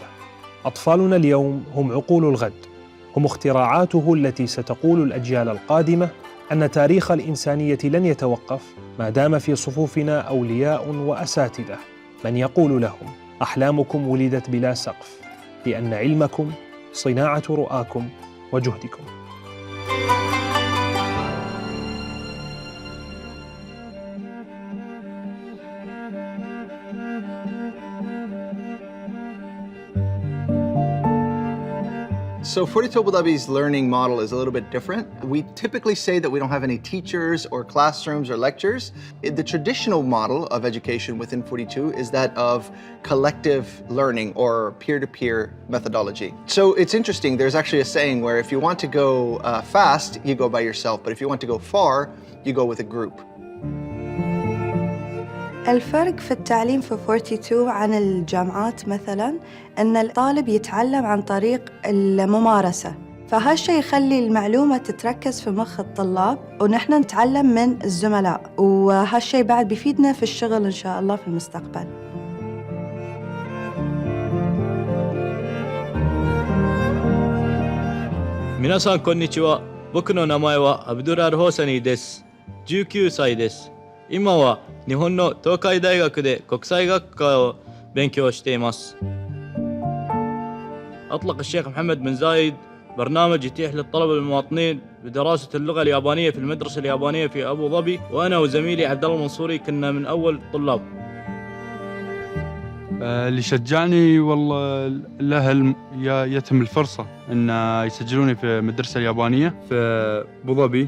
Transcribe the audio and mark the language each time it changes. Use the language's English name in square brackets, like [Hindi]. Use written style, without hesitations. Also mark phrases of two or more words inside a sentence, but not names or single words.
[Arabic] أطفالنا اليوم هم عقول الغد، هم اختراعاته التي ستقول الأجيال القادمة أن تاريخ الإنسانية لن يتوقف ما دام في صفوفنا أولياء وأساتذة من يقول لهم: أحلامكم ولدت بلا سقف، لأن علمكم صناعة رؤاكم وجهدكم. [English] So 42 Abuظbi's learning model is a little bit different. We typically say that we don't have any teachers or classrooms or lectures. The traditional model of education within 42 is that of collective learning or peer-to-peer methodology. So it's interesting, there's actually a saying where if you want to go fast, you go by yourself, but if you want to go far, you go with a group. [Arabic] الفرق في التعليم في 42 عن الجامعات مثلاً أن الطالب يتعلم عن طريق الممارسة، فهالشي يخلي المعلومة تتركز في مخ الطلاب ونحن نتعلم من الزملاء، وهالشي بعد بيفيدنا في الشغل إن شاء الله في المستقبل. [Japanese] 皆さんこんにちは。僕の名前はアブドゥル・アルホーサニーです。19歳です。今は日本の東海大学で国際学科を勉強しています。 [Arabic] أطلق الشيخ محمد بن زايد برنامج يتيح للطلبة المواطنين بدراسة اللغة اليابانية في المدرسة اليابانية في أبوظبي، وأنا وزميلي عبد الله المنصوري كنا من أول الطلاب. اللي شجعني والله الأهل يتم الفرصة أن يسجلوني في المدرسة اليابانية في أبوظبي.